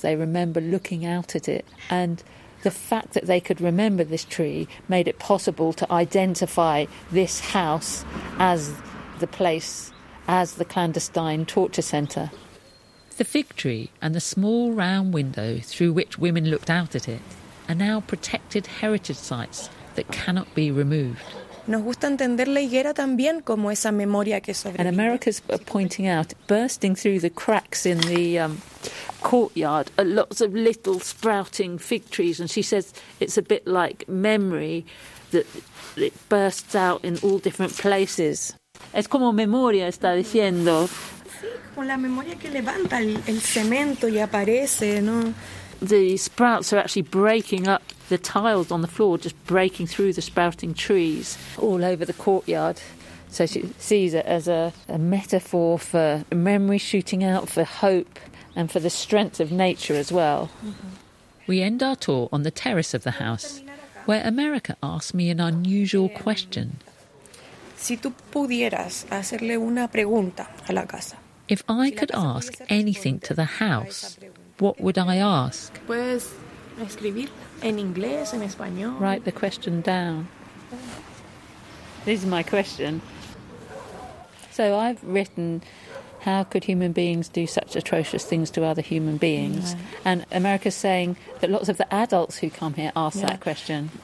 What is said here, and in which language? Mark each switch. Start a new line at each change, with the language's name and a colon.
English: They remember looking out at it. And the fact that they could remember this tree made it possible to identify this house as the place, as the clandestine torture centre. The fig tree and the small round window through which women looked out at it are now protected heritage sites that cannot be removed.
Spanish: Nos gusta entender la higuera también como esa memoria que sobrevive.
English: And America's pointing out, bursting through the cracks in the courtyard, are lots of little sprouting fig trees. And she says it's a bit like memory, that it bursts out in all different places.
Spanish: Es como memoria, está diciendo. Sí, con la memoria que levanta el cemento y aparece, ¿no?
English: The sprouts are actually breaking up the tiles on the floor, just breaking through the sprouting trees all over the courtyard. So she sees it as a metaphor for memory shooting out, for hope and for the strength of nature as well. Mm-hmm. We end our tour on the terrace of the house, where America asked me an unusual question.
Spanish: Si tú pudieras hacerle una pregunta a la casa.
English: If I could ask anything to the house, what would I ask?
Spanish: Puedes escribir en inglés, en español.
English: Write the question down. This is my question. So I've written, how could human beings do such atrocious things to other human beings? Right. And America's saying that lots of the adults who come here ask that question.